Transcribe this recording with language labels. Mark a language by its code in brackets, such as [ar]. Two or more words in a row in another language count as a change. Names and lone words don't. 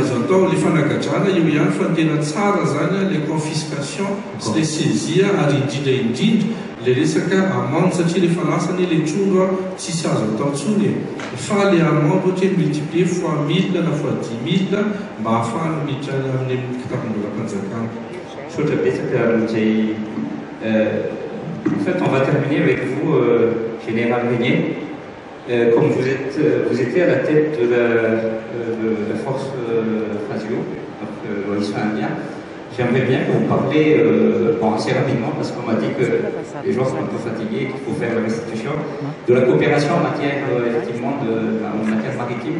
[mg] azo atao le fanagadrana io ihany fa tena tsara zany le confiscation sy le saisie ary indrindra le resaka amende satria rehefa lasany le trondro tsisy azo atao ntsony fa le amende ohatra hoe [fr] multiplier fois 1000 [mg] na [fr] fois 10 000 [mg] mba ahafahana miditra amin'ny kitapon-dolam-panjakana sotra betsaka amin'izay. [fr] En fait, on va terminer avec vous, Général Régnier. Comme vous étiez à la tête de la force radio, donc l'Israélien, j'aimerais bien que vous parliez assez rapidement, parce qu'on m'a dit que les gens sont un peu fatigués, qu'il faut faire la restitution, de la coopération en matière, effectivement, en matière maritime.